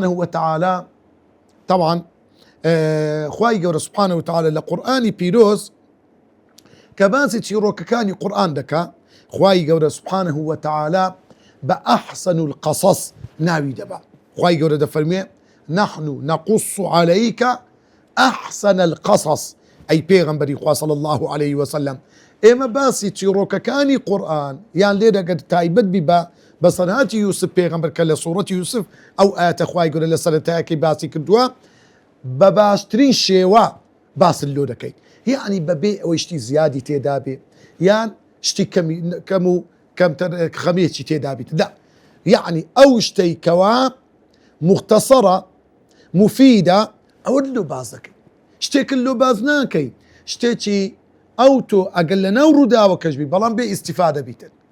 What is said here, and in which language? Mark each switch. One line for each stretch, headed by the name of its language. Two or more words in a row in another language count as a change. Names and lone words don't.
Central Kurdish: وتەعالە طبعا خوای گەورە
Arabic: سوبحانه وتەعالە
Central Kurdish: لە قورئانی پیرۆز کە باسی چیرۆکەکانی قورئان دەکا خوای گەورە
Arabic: سوبحانه وتەعالە
Central Kurdish: بە
Arabic: ئەحسن القەصەص
Central Kurdish: ناوی دەبا خوای گەورە دەفەرمێ نحن
Arabic: نقص عليك أحسن القصص
Central Kurdish: أي پێغەمبەری خوا
Arabic: صلی الله عليه وسلم
Central Kurdish: ئێمە باسی چیرۆکەکانی قورئان یان لێرە گەر تایبەت بی بە سەرهاتی یوسف پێغەمبەر کە لە سوورەتی یوسف ئەو ئاەتە خوای گەورە لە سەرەتایەکەی باسی کردووە بە باشترین شێوە باست لۆ دەکەیت یعنی بەبێ ئەوەی شتی زیادی تێدا بێ یان شتی کەم و کەمتر خەمێکی تێدا بیت لا یعنی ئەو شتەی کەوا
Arabic: مختصرە مفیدە
Central Kurdish: ئەوە لۆ باز دەکەیت شتێکن لۆ باز ناکەی شتێکی ئەو تۆ ئەگەر لە ناو ڕووداوەکەش بی بەڵام بێ ئیستیفادە بیتن